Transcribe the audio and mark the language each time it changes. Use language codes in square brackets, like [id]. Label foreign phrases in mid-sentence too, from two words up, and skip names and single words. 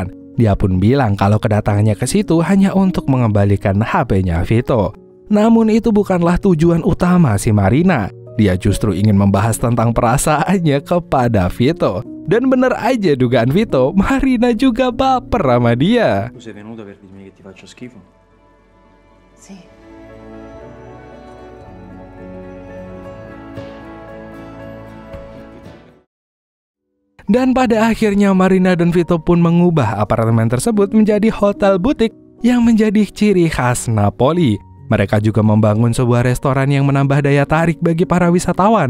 [id] Dia pun bilang kalau kedatangannya ke situ hanya untuk mengembalikan HP-nya Vito. Namun itu bukanlah tujuan utama si Marina. Dia justru ingin membahas tentang perasaannya kepada Vito. Dan bener aja dugaan Vito, Marina juga baper sama dia. [it] Tu sei venuta per dirmi che ti faccio schifo? Sì. [id] Dan pada akhirnya Marina dan Vito pun mengubah apartemen tersebut menjadi hotel butik yang menjadi ciri khas Napoli. Mereka juga membangun sebuah restoran yang menambah daya tarik bagi para wisatawan.